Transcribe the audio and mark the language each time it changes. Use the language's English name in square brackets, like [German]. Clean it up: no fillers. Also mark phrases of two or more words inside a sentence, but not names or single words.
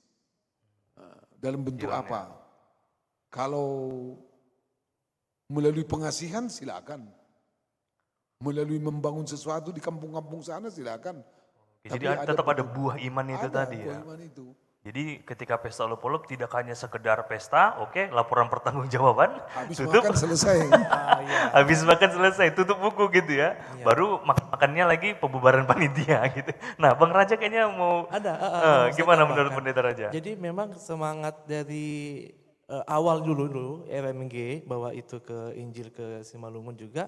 [Indonesian] Dalam bentuk apa? Kalau melalui pengasihan silakan. Melalui membangun sesuatu di kampung-kampung sana silakan. Jadi tetap ada buah iman itu Ada tadi ya. buah iman itu. Jadi ketika pesta olop-olop tidak hanya sekedar pesta, oke, laporan pertanggungjawaban, Habis tutup, makan selesai. habis makan selesai, tutup buku gitu ya. Baru makannya lagi pembubaran panitia gitu. Nah, Bang Raja kayaknya mau gimana menurut Pendeta Raja? Jadi memang semangat dari awal dulu RMG bawa itu ke Injil ke Simalungun juga.